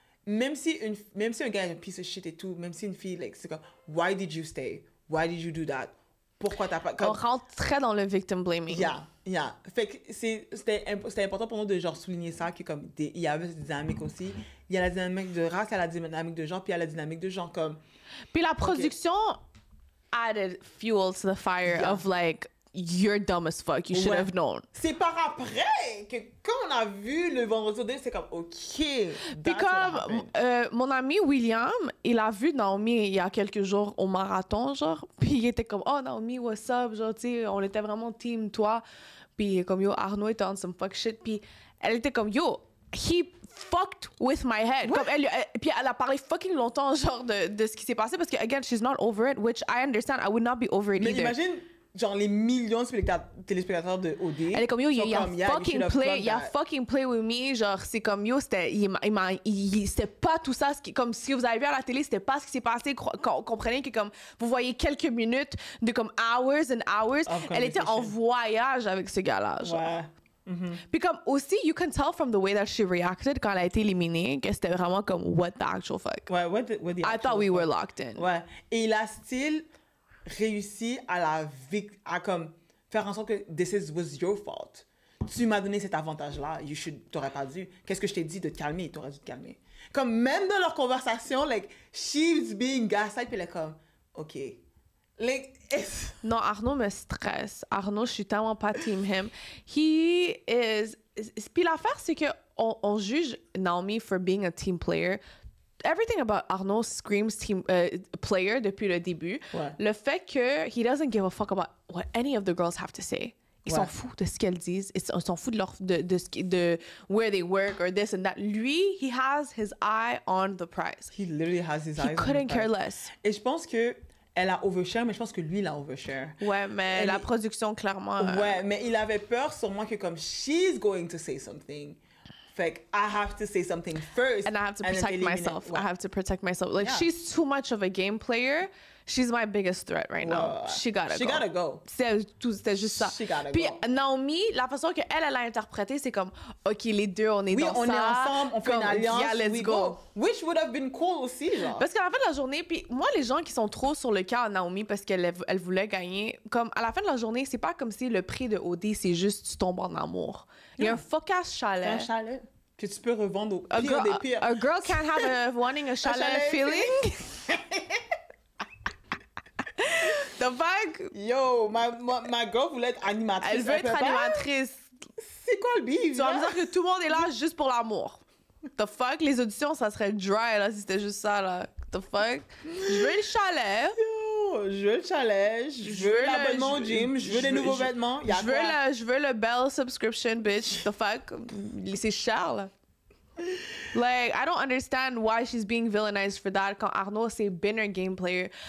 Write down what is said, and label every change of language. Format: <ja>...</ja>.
<fr>Même si un gars est un piece of shit et tout, même si une fille, like, c'est comme, why did you stay?</fr> <en>Why did you do that? Pourquoi t'as pas... Comme...</en> <fr>On rentre très dans le victim blaming.</fr> <en>Yeah.</en> <fr>Fait que c'était important pour nous de, genre, souligner ça, que comme, il y avait cette dynamique aussi. Il y a la dynamique de race, il y a la dynamique de genre, puis il y a la dynamique de genre, comme...</fr> <en>Puis la production added fuel to the fire of, like, you're dumb as fuck. You should have known.</en> <fr>C'est par après que quand on a vu le vendredi au dé, c'est comme, OK. Puis comme mon ami William, il a vu Naomi il y a quelques jours au marathon, genre. Puis il était comme, oh Naomi, what's up? Genre, tu sais, on était vraiment team, toi.</fr> <en>Puis comme, yo, Arnaud était on some fuck shit. Puis elle était comme, yo, he fucked with my head.</en> <fr>Comme puis elle a parlé fucking longtemps, genre, de ce qui s'est passé.</fr> <en>Parce que, again, she's not over it, which I understand. I would not be over it</en> <fr>Mais</fr> <en>either.</en> <fr>imagine, genre, les millions de téléspectateurs de OD. Elle est comme, yo, il a fucking play with me. Genre, c'est comme, yo, c'était pas tout ça. Comme, si vous avez vu à la télé, c'était pas ce qui s'est passé. Comprenez que, comme, vous voyez quelques minutes de, comme, hours and hours. Elle était en voyage avec ce gars-là, genre. Ouais. Puis comme aussi, you can tell from the way that she reacted quand elle a été éliminée que c'était vraiment comme what the actual fuck.</fr> <en>Ouais, what the I thought we were locked in.</en> <fr>Ouais. Et il a still réussi à comme faire en sorte que this was your fault. Tu m'as donné cet avantage-là. T'aurais pas dû. Qu'est-ce que je t'ai dit de te calmer? T'aurais dû te calmer. Comme même dans leur conversation, like, she's being gaslight, puis elle est comme, OK.</fr> <en>Like,</en> <fr>non, Arnaud me stresse. Arnaud, je suis tellement pas team him. He is... Puis l'affaire, c'est que on juge Naomi for being a team player.</fr> <en>Everything about Arnaud screams team player depuis le début.</en> <fr>Ouais.</fr> <en>Le fait que he doesn't give a fuck about what any of the girls have to say.</en> <fr>Ils s'en foutent de ce qu'elles disent.</fr> <en>Ils s'en foutent de where they work or this and that. Lui, he has his eye on the prize. He literally has his eyes on the prize. He couldn't care less.</en> <fr>Et je pense que elle a overshare, mais je pense que lui, il a overshare. Ouais, mais la production, clairement...</fr> <en>Ouais, mais il avait peur sûrement que comme she's going to say something, fait que I have to say something first. And I have to protect myself.</en> <fr>Ouais.</fr> <en>I have to protect myself. Like, she's too much of a game player. She's my biggest threat right now.</en> <fr>She gotta go. C'était juste ça. Puis Naomi, la façon qu'elle a interprété, c'est comme, OK, les deux, on est dans ça. Oui, on est ensemble, on fait une alliance.</fr> <en>Yeah, let's go. Which would have been cool aussi, genre.</en> <fr>Parce qu'à la fin de la journée, puis moi, les gens qui sont trop sur le cas à Naomi parce qu'elle voulait gagner, comme à la fin de la journée, c'est pas comme si le prix de OD, c'est juste tu tombes en amour.</fr> <en>Il y a un fuck-ass chalet.</en> <fr>Un chalet que tu peux revendre au pire des pires.</fr> <en>A girl can't have wanting a chalet feeling. The fuck?</en> <fr>Yo, ma girl voulait être animatrice. Elle veut être animatrice. C'est quoi le bif? Tu vas me dire que tout le monde est là juste pour l'amour. The fuck? Les auditions, ça serait dry là si c'était juste ça là. The fuck? Je veux le chalet. Yo, je veux le chalet. Je veux l'abonnement au gym. Je veux des nouveaux vêtements. Je veux le Bell subscription, bitch. The fuck? C'est cher là.</fr> <en>Like, I don't understand why she's being villainized for that quand Arnaud, c'est been her game player.</en>